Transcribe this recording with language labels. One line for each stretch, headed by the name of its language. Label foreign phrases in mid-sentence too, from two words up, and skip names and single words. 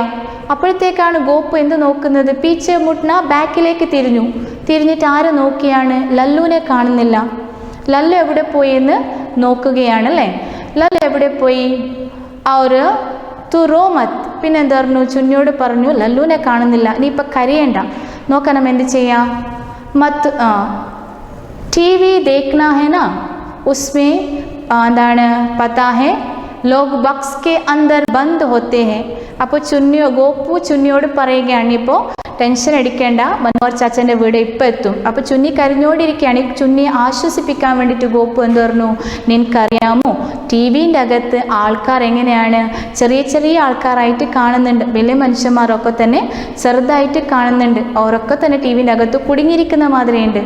Malayalam: അപ്പോഴത്തേക്കാണ് ഗോപു എന്ത് നോക്കുന്നത്,
Hindi: पीछे मुड़ना
Malayalam: ബാക്കിലേക്ക് തിരിഞ്ഞിട്ട് ആരെ നോക്കിയാണ്, ലല്ലുവിനെ കാണുന്നില്ല. ലല്ലു എവിടെ പോയി എന്ന് നോക്കുകയാണല്ലേ. ലല്ലു എവിടെ പോയി, ആ ഒരു തുറോമത്ത്. പിന്നെ എന്താ പറഞ്ഞു, ചുന്നിയോട് പറഞ്ഞു ലല്ലുവിനെ കാണുന്നില്ല, നീ ഇപ്പം കരയേണ്ട, നോക്കണം എന്ത് ചെയ്യാം.
Hindi: മത്ത് TV देखना है ना, उसमें എന്താണ് पता है लोग बक्स के अंदर बंद होते है.
Malayalam: അപ്പോൾ ഗോപു ചുന്നിയോട് പറയുകയാണ്, ഇപ്പോൾ ടെൻഷൻ അടിക്കേണ്ട, മനോഹർ ചാച്ചൻ്റെ വീട് ഇപ്പം എത്തും. അപ്പോൾ ചുന്നി കരഞ്ഞോണ്ടിരിക്കുകയാണ്. ചുന്നിയെ ആശ്വസിപ്പിക്കാൻ വേണ്ടിയിട്ട് ഗോപു എന്ത് പറഞ്ഞു, നിനക്കറിയാമോ TV-ൻ്റെ അകത്ത് ആൾക്കാർ എങ്ങനെയാണ്, ചെറിയ ആൾക്കാരായിട്ട് കാണുന്നുണ്ട്, വലിയ മനുഷ്യന്മാരൊക്കെ തന്നെ ചെറുതായിട്ട് കാണുന്നുണ്ട്, അവരൊക്കെ തന്നെ TV-ൻ്റെ അകത്ത് കുടുങ്ങിയിരിക്കുന്ന മാതിരിയുണ്ട്.